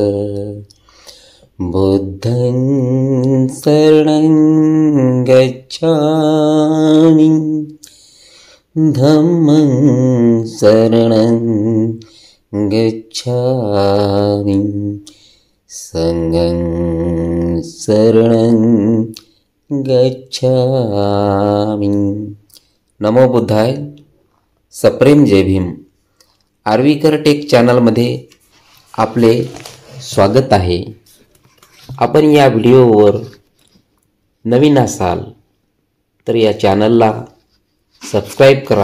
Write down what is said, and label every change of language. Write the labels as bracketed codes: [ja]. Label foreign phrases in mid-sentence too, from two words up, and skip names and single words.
[pi] बुद्धं शरणं गच्छामि, धम्मं शरणं गच्छामि, संघं शरणं गच्छामि। [mr] नमो बुद्धाय। सप्रेम जय भीम। आर्वीकर टेक चॅनलमध्ये आपले स्वागत आहे। आपण या व्हिडिओवर नवीन असाल तर या चॅनलला सबस्क्राईब करा।